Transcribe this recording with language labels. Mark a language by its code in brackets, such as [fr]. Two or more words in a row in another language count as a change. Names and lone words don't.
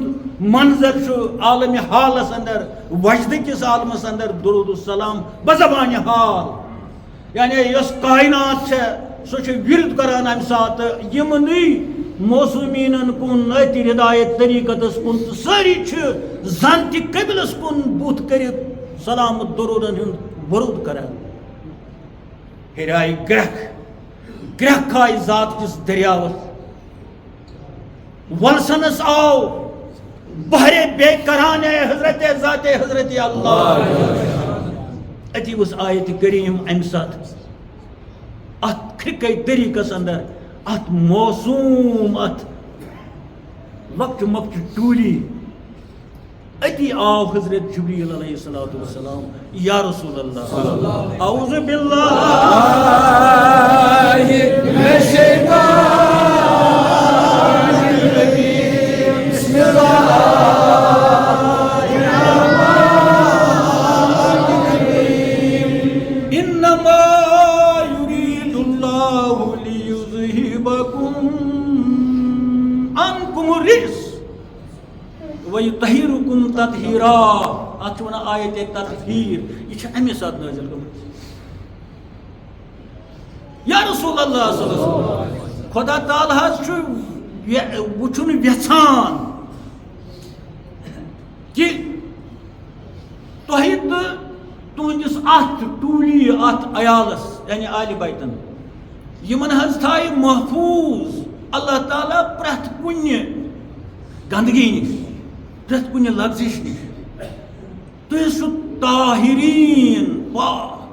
[ks] منظر چھُ عالمِ حالس اندر وجدٕ کِس عالمس اندر درود السلام بزبانہِ حال یعنی یۄس کائنات چھےٚ سۄ چھِ وِرد کران امہِ ساتہٕ یِمنٕے موسوٗمیٖنن کُن أتھۍ ہدایت طریٖقتس کُن تہٕ سٲری چھِ زن تہِ قبلس کُن بُتھ کٔرِتھ سلام درودن ہُنٛد ورود کران ہیٚرِ آیہِ گرٛکھ آیہِ ذات کِس دٔریاوس ولسنس آو بہرِ بے کرانے حضرت ذات حضرت اللہ اتی ؤژھ آیتِ کریٖم امہِ ساتہٕ اتھ کھرکے طریٖقس اندر اتھ موسوٗم اتھ لۄکچہِ مۄکچہِ ٹوٗلی اتی آو حضرت جبریل [ar] علیہ الصلوۃ والسلام یا رسول اللہ اعوذ باللہ من الشیطان الرجیم بسم اللہ الرحمن الرحیم انما یرید اللہ لیذہبکم عنکم الرجس وَيُطَهِّرُكُمْ تَطْهِيرًا [ks] اتھ چھِ ونان آیت تطہیر یہ چھِ امی ساتہٕ نازل گٔمٕژ [ar] یا رسول اللہ صلی اللہ علیہ وسلم [ks] خدا تعالیٰ حظ چھُ وٕچھُن یژھان کہِ تۄہہِ تہٕ تُہنٛدِس اتھ ٹوٗلی اتھ عیالس یعنی آلِ بیتن یِمن حظ تھایہِ محفوٗظ اللہ تعالیٰ پرٛٮ۪تھ کُنہِ گنٛدگی نِش پرٛٮ۪تھ کُنہِ لفظِش نِش تُہۍ ٲسِو طاہریٖن پاک